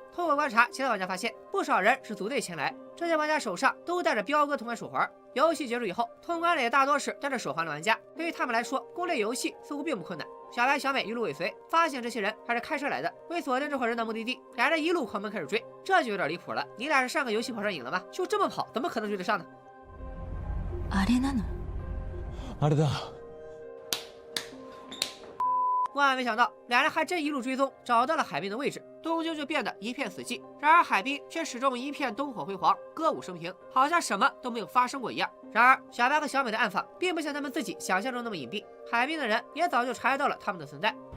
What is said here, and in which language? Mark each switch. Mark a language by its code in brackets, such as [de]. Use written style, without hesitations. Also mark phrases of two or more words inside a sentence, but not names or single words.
[zh] 通过观察，其他玩家发现不少人是组队前来，这些玩家手上都带着彪哥通关手环。游戏结束以后，通关的也大多是带着手环的玩家，对于他们来说，攻略游戏似乎并不困难。小白、小美一路尾随，发现这些人还是开车来的。为锁定这伙人的目的地，俩人一路狂奔开始追，这就有点离谱了。你俩是上个游戏跑上瘾了吗？就这么跑，怎么可能追得上呢？ [ja] あれなの？あれだ。 [zh] 万万没想到，俩人还真一路追踪，找到了海滨的位置。东京就变得一片死寂，然而海滨却始终一片灯火辉煌，歌舞升平，好像什么都没有发生过一样。然而，小白和小美的暗访并不像他们自己想象中那么隐蔽，海滨的人也早就察觉到了他们的存在。